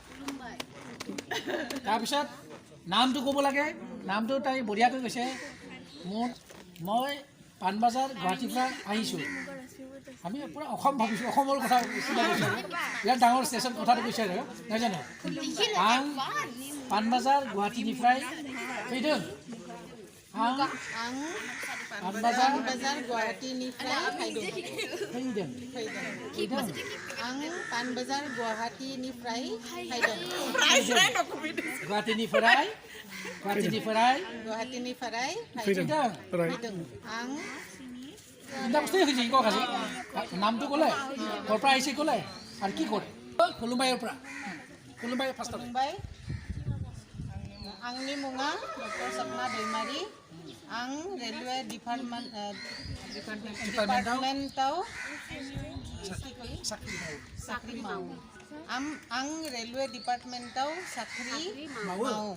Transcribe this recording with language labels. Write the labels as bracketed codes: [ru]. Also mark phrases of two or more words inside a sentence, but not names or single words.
[as] তাৰপিছত নামটো ক'ব লাগে নামটো তাই বঢ়িয়াকৈ কৈছে মই পাণবজাৰ গুৱাহাটীৰ পৰা আহিছোঁ আমি পূৰা অসম ভাবিছোঁ অসমৰ কথা চিন্তা কৰিছোঁ ইয়াত ডাঙৰ ষ্টেচন কথাটো কৈছে আৰু নহয় জানো [brx] आं पानबाजार गुवाहाटीनिफ्राय फैदों आं पानबाजार गुवाहाटीनिफ्राय फैदों आं पानबाजार गुवाहाटीनिफ्राय फैदों गुवाहाटीनिफ्राय फैदों आं [as] তিনিটা বস্তুৱে হৈছে কওক আজি নামটো ক'লে ক'ৰ পৰা আহিছে ক'লে আৰু কি কৰে কলুম্বাইৰ পৰা কলুম্বাই ফাৰ্ষ্ট [brx] मुम्बाइ आंनि मुङा डक्टर सपना दैमारि आं रेलवे डिपार्टमेन्टाव साख्रि मावो आं रेलवे डिपार्टमेन्टाव साख्रि मावो